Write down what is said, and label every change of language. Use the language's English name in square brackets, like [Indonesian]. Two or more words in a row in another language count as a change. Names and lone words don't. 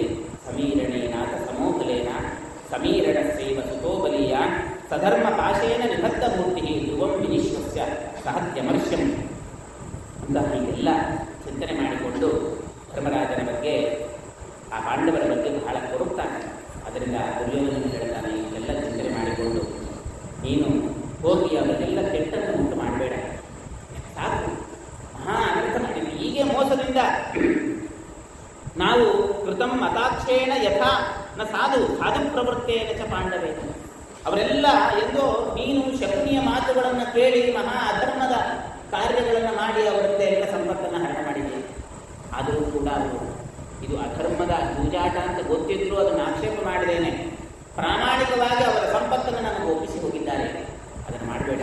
[Sanskrit] ಸಮೀರಣೇನಾಥ ಸಮೋಬಲೇನ ಸಮೀರಣ ಸೇವ ಸುತೋಬಲೀಯ ಸಧರ್ಮ ಪಾಶೇನ ನಿಬದ್ಧ ಮೂರ್ತಿ ಧ್ರುವಂ ವಿನಿಶ್ವಸ್ಯ ಸಹತ್ಯಮರ್ಶ್ಯಂ [Kannada] ಅಂತ ಹೀಗೆಲ್ಲ ಚಿಂತನೆ ಮಾಡಿಕೊಂಡು ಧರ್ಮರಾಜನ ಬಗ್ಗೆ, ಆ ಪಾಂಡವರ ಬಗ್ಗೆ ಬಹಳ ಕೊಡುತ್ತಾನೆ. ಅದರಿಂದ ದುರ್ಯೋಧನ ಹೇಳ್ತಾನೆ, ಇದೆಲ್ಲ ಚಿಂತನೆ ಮಾಡಿಕೊಂಡು ನೀನು ಹೋಗಿ ಅವರಿಗೆಲ್ಲ ಕೆಟ್ಟನ್ನು ಉಂಟು ಮಾಡಬೇಡ, ಸಾಕು, ಅನರ್ಥ ಮಾಡಿದ್ವಿ. ಹೀಗೆ ಮೋಸದಿಂದ ನಾವು [Sanskrit] ಕೃತಂ ಮತಾಕ್ಷೇಣ ಯಥಾ ನ ಸಾಧು ಪ್ರವೃತ್ತೇನ ಚ ಪಾಂಡವೇ. [Kannada] ಅವರೆಲ್ಲ ಎಂದೋ ನೀನು ಶಕುನಿಯ ಮಾತುಗಳನ್ನು ಕೇಳಿ ಮಹಾ ಅಧರ್ಮದ ಕಾರ್ಯಗಳನ್ನು ಮಾಡಿ ಅವರಿಂದ ಎಲ್ಲ ಸಂಪತ್ತನ್ನು ಹರಣ ಮಾಡಿದೆ. ಆದರೂ ಕೂಡ ಅವರು ಇದು ಅಧರ್ಮದ ಜೂಜಾಟ ಅಂತ ಗೊತ್ತಿದ್ರು ಅದನ್ನು ಆಕ್ಷೇಪ ಮಾಡಿದ್ದೇನೆ, ಪ್ರಾಮಾಣಿಕವಾಗಿ ಅವರ ಸಂಪತ್ತನ್ನು ನನಗೆ ಒಪ್ಪಿಸಿ ಹೋಗಿದ್ದಾರೆ, ಅದನ್ನು ಮಾಡಬೇಡ.